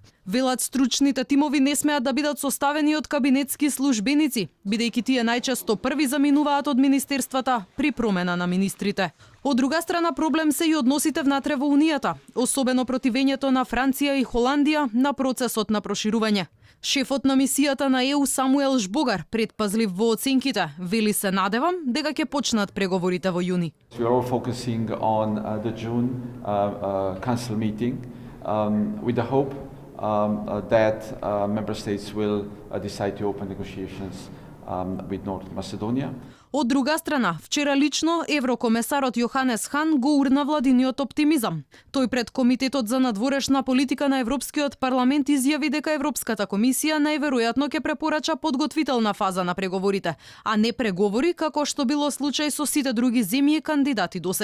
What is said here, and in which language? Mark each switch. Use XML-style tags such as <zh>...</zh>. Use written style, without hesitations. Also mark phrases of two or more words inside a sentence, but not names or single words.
<mk>Велат стручните тимови не смеат да бидат составени од кабинетски службеници, бидејќи тие најчесто први заминуваат од министерствата при промена на министрите. Од друга страна проблем се и односите внатре во Унијата, особено противењето на Франција и Холандија на процесот на проширување. Шефот на мисијата на ЕУ Самуел Жбогар, предпазлив во оценките, вели се надевам дека ќе почнат преговорите во јуни.</mk> <en>We are all focusing on the June council meeting with the hope that member states will decide to open negotiations with North Macedonia.</en> <mk>Од друга страна, вчера лично еврокомесарот Јоханес Хан го урна владиниот оптимизам. Тој пред Комитетот за надворешна политика на Европскиот парламент изјави дека Европската комисија најверојатно ќе препорача подготвителна фаза на преговорите, а не преговори како што било случај со сите други земји кандидати досега.</mk>